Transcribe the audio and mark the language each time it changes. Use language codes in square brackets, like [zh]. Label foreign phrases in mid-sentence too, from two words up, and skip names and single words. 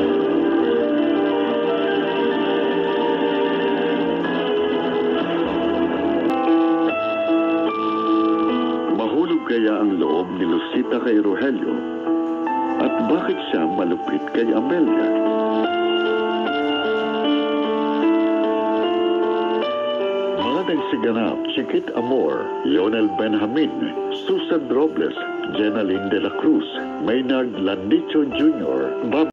[tl] Mahulog kaya ang loob ni Lucita kay Rogelio? At bakit siya malupit kay Amelia? Mga nagsiganap, Chiquit Amor, Lionel Benjamin, Susan Robles, Jenaline de la Cruz, Maynard Landicho Jr., Bob